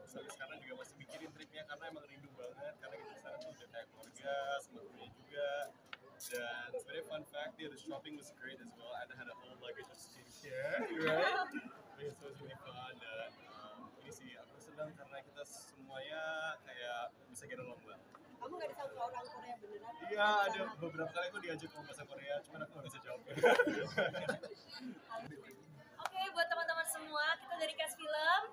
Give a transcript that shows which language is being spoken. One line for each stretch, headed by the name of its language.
Indonesian: Sampai sekarang juga masih mikirin tripnya karena emang rindu banget, karena kita di sana tuh udah kayak keluarga, sama temennya juga. Dan sebenarnya
English: fun fact, the shopping was great as well. Ana had a whole luggage of skincare, right? It was really fun.
Indonesian: Dan ini sih aku senang karena kita semuanya kayak bisa
English: get along well.
Indonesian: Kamu nggak disangka orang Korea beneran? Iya, ada beberapa kali aku diajak ngomong bahasa Korea, cuman aku nggak bisa jawab. Oke, buat teman-teman semua, kita dari Cast Film